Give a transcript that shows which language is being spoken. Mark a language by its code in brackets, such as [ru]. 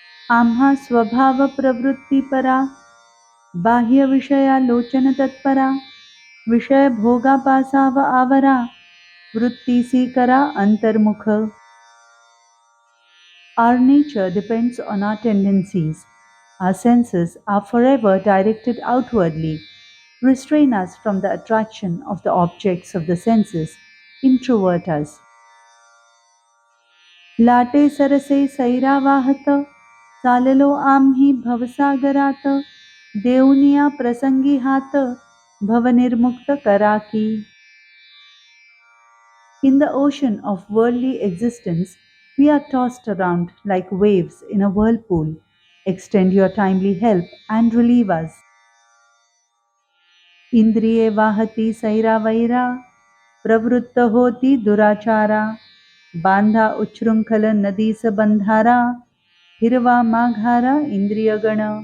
[mr] आम्हा स्वभाव प्रवृत्तीपरा बाह्य विषयालोचन तत्परा विषय भोगापासाव आवरा वृत्तीसी करा अंतर्मुख. [en] Our nature depends on our tendencies. Our senses are forever directed outwardly. Restrain us from the attraction of the objects of the senses. Introvert us. [mr] Latte सरसे सैरावाहत चाललो आम्ही भवसागरात देऊनिया प्रसंगी हात भवनिर्मुक्त करा की. [en] In the ocean of worldly existence, we are tossed around like waves in a whirlpool. Extend your timely help and relieve us. [mr] इंद्रिये वाहती सैरा वैरा प्रवृत्त होती दुराचारा बांधा उच्छृंखल नदीस बंधारा हिरवा माघारा इंद्रियगण.